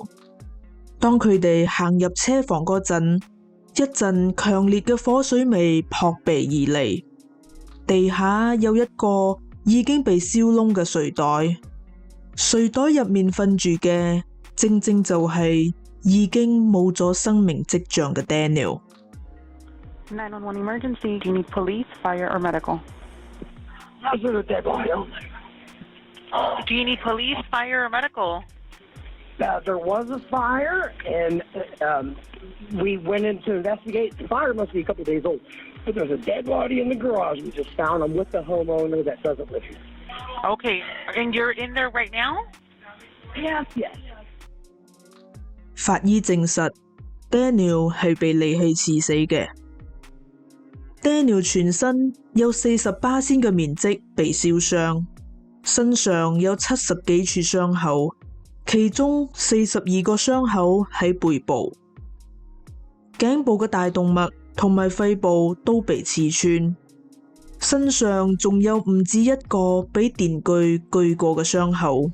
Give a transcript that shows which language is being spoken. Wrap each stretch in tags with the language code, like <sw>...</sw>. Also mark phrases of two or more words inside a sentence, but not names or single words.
<yue>當佢哋行入車房嗰陣，一陣強烈嘅火水味撲鼻而嚟。地下有一個已經被燒燶嘅睡袋，睡袋入面瞓住嘅正正就係已經冇咗生命跡象嘅 Daniel。</yue> <en>911 emergency. Do you need police, fire, or medical? Do you need police, fire, or medical? There was a fire, and we went in to investigate. The fire must be a couple days old. But there's a dead body in the garage we just found. I'm with the homeowner that doesn't live here. Okay, and you're in there right now? Yes.</en> <yue>法醫證實 Daniel 係被利器刺死嘅。Daniel 全身有40%嘅面積被燒傷，身上有70幾處傷口，其中42個傷口喺背部，頸部嘅大動脈同埋肺部都被刺穿，身上仲有唔止一個俾電鋸鋸過嘅傷口。</yue>